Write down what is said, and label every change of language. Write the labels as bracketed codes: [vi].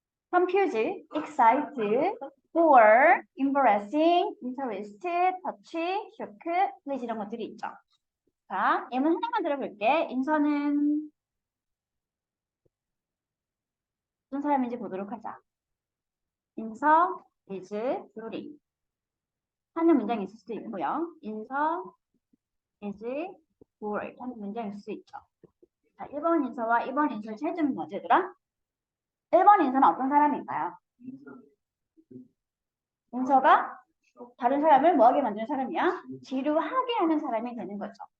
[en] confuse, excite, bore, embarrassing, interested, touchy, shock, please [ko] 이런 것들이 있죠. 자, 예문 하나만 들어볼게. 인서는 무슨 사람인지 보도록 하자. [en] 인서 is beauty. [ko] 하는 문장이 있을 수도 있고요. 인서 [en] is bored [ko] 하는 문장이 있을 수 있죠. 자, 1번 인서와 2번 인서의 차이점은 뭐지, 얘들아? 1번 인서는 어떤 사람일까요? 인서가 다른 사람을 뭐하게 만드는 사람이야? 지루하게 하는 사람이 되는 거죠.